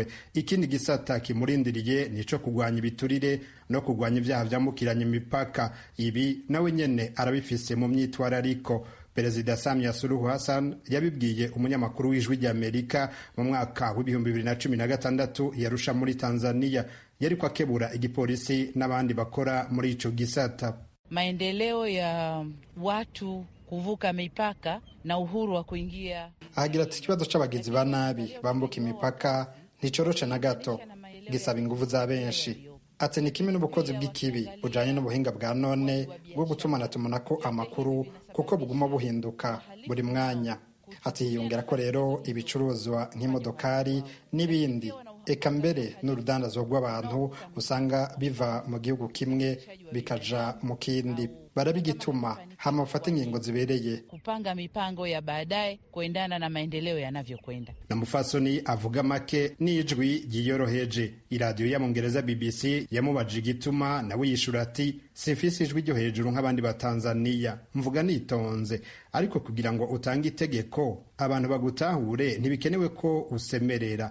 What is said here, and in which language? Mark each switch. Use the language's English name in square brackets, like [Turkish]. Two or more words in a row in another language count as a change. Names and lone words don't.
[Rundi] Ikindi gisata kimurindiriye nico kugwanya ibiturire no kugwanya ivyaha vyambukiranya imipaka. Ibi nawe nyene arabifise mu myitwarariko. Perezida Samia Suluhu Hassan yabibwiye umunyamakuru w'Ijwi ry'Amerika mu mwaka w'ibihumbi 2016 yarusha muri Tanzania, yariko akebura igipolisi n'abandi bakora muri ico gisata. [Swahili] Maendeleo ya watu kuvuka mipaka na uhuru wa kuingia. [Rundi] Agira ati ikibazo c'abagizi ba nabi bambuka imipaka nticoroshe na gato, gisaba inguvu za benshi. Ati ni kimwe n'ubukozi bw'ikibi bujanye n'ubuhinga bwa none bwo gutumanatumako amakuru kuko buguma buhinduka buri mwanya. Ati yiyongera ko rero ibicuruzwa nk'imodokari n'ibindi, eka mbere n'urudandazwa rw'abantu usanga biva mu gihugu kimwe bikaja mu kindi. Barabigituma hama ufata ingingo zibereye [Swahili] kupanga mipango ya baadaye kuendana na maendeleo yanavyokwenda. [Rundi] Na mufasoni avuga make n'ijwi ryiyoroheje. Iradiyo ya Mongereza BBC yamubajije igituma nawe yishura ati sifisi ijwi ryo hejuru nk'abandi ba Tanzania, mvuga nitonze, ariko kugira ngo utange itegeko abantu bagutahure ntibikenewe ko usemerera.